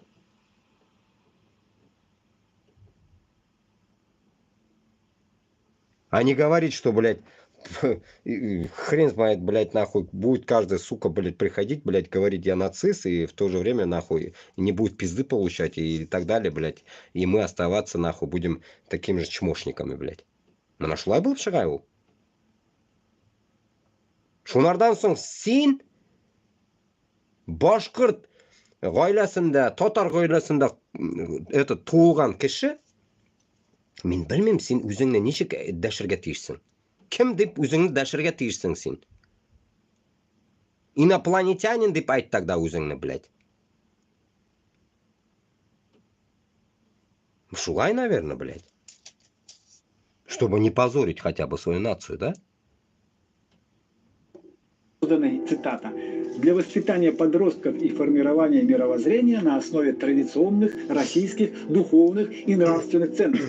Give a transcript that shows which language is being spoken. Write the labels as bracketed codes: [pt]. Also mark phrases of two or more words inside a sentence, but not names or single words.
[ru] А не говорить, что, блядь, хрен знает, блядь, нахуй, будет каждая сука, блядь, приходить, блядь, говорить, я нацист, и в то же время, нахуй, не будет пизды получать и так далее, блядь. И мы оставаться, нахуй, будем такими же чмошниками, блядь. Но нашла был Шагайу. [tt] Шунардан соң син башкырт гаиләсендә, татар гаиләсендә туылган кеше, мин белмим, син үзеңне ничек дәшергә тиешсең. Кем дип үзеңне дәшергә тиешсең син? Инопланетянин дип айт тогда үзеңне, блядь. Шулай, [ru] наверное, блядь. Чтобы не позорить хотя бы свою нацию, да? Цитата. Для воспитания подростков и формирования мировоззрения на основе традиционных российских духовных и нравственных ценностей.